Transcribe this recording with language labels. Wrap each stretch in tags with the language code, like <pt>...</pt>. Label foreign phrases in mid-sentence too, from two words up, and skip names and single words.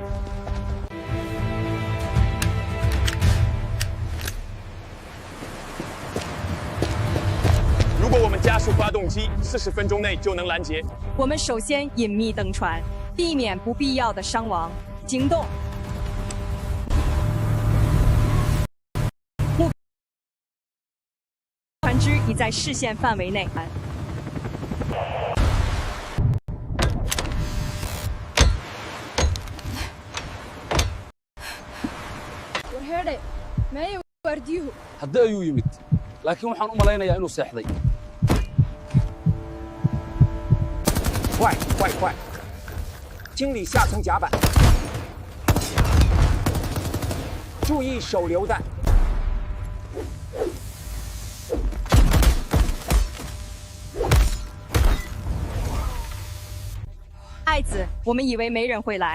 <zh>如果我们加速发动机，40分钟内就能拦截。我们首先隐秘登船，避免不必要的伤亡。行动。船只已在视线范围内。</zh> <so>haddii ayuu yimid laakiin waxaan u malaynayaa inuu seexday</so> <zh>快快快！清理下层甲板，注意手榴弹。爱子，我们以为没人会来。</zh>